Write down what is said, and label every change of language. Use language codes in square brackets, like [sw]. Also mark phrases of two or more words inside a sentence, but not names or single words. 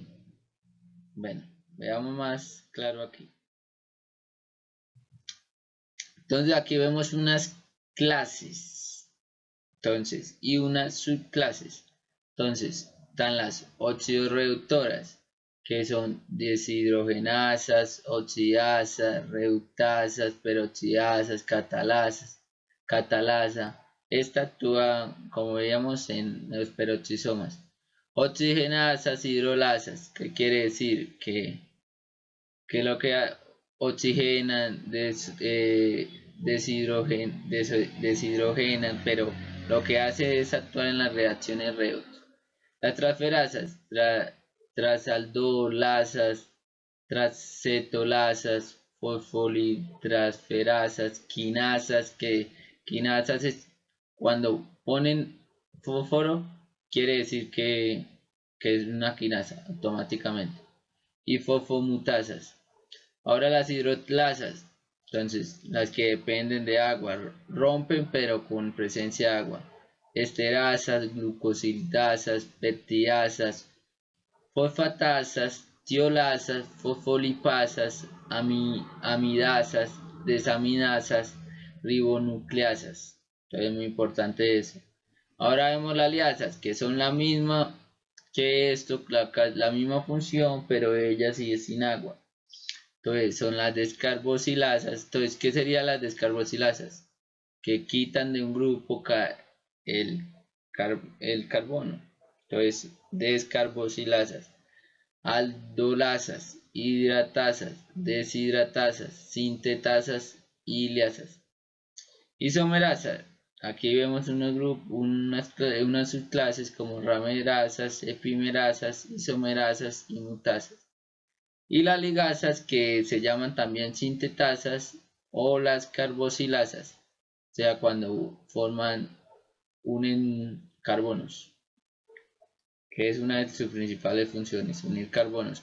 [es] Bueno, veamos más claro aquí. Entonces aquí vemos unas clases. Entonces, y unas subclases. Entonces, están las oxidorreductoras, que son deshidrogenasas, oxidasas, reductasas, peroxidasas, catalasa. Esta actúa, como veíamos, en los peroxisomas. Oxigenasas, hidrolasas, ¿qué quiere decir? Que lo que oxigenan, deshidrogenan, pero lo que hace es actuar en las reacciones redox. Las transferasas, trasaldolasas, tracetolasas, fosfolitransferasas, quinasas, que quinasas es cuando ponen fósforo, quiere decir que es una quinasa automáticamente. Y fosfomutasas. Ahora las hidrolasas, entonces las que dependen de agua, rompen pero con presencia de agua. Esterasas, glucosidasas, peptidasas, fosfatasas, tiolasas, fosfolipasas, amidasas, desaminasas, ribonucleasas. Entonces es muy importante eso. Ahora vemos las liasas, que son la misma que esto, la misma función, pero ella sí es sin agua. Entonces son las descarboxilasas. Entonces, ¿qué serían las descarboxilasas? Que quitan de un grupo el, el carbono. Entonces, descarboxilasas. Aldolasas, hidratasas, deshidratasas, sintetasas y liasas. Isomerasas. Aquí vemos unas subclases como ramerasas, epimerasas, isomerasas y mutasas. Y las ligasas, que se llaman también sintetasas o las carboxilasas, o sea, cuando unen carbonos, que es una de sus principales funciones, unir carbonos.